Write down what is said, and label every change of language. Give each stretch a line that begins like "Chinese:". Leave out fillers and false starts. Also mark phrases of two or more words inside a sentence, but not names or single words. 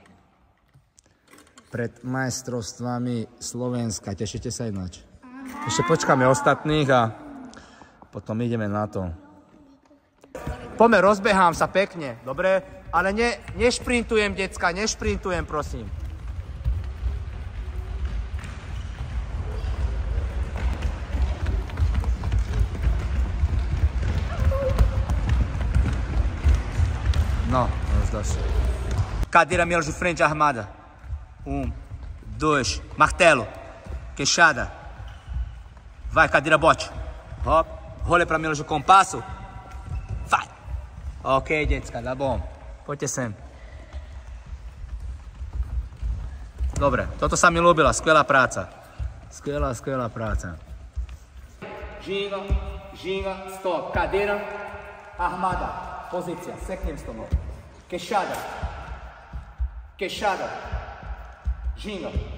Slovak: Pred majstrovstvami Slovenska. Tešíte sa ináč? Ešte počkáme ostatných a potom ideme na to. Poďme, rozbehám sa pekne, dobre? Ale nešprintujem, decka, nešprintujem, prosím.
Portuguese: No, os dois. Cadeira menos de frente, armada. 1, 2, martelo. Queixada. Vai, cadeira, bote. Hop. Rolê pra menos de compasso. Vai. Ok, decka, dá bom.
Slovak: Poďte sem. Dobre, toto sa mi ľúbila. Skvelá práca. Skvelá práca. Ginga, stop.
Portuguese: Cadeira, armada.
Slovak: Pozícia, seknem s tomu.
Portuguese: Queixada. Ginga.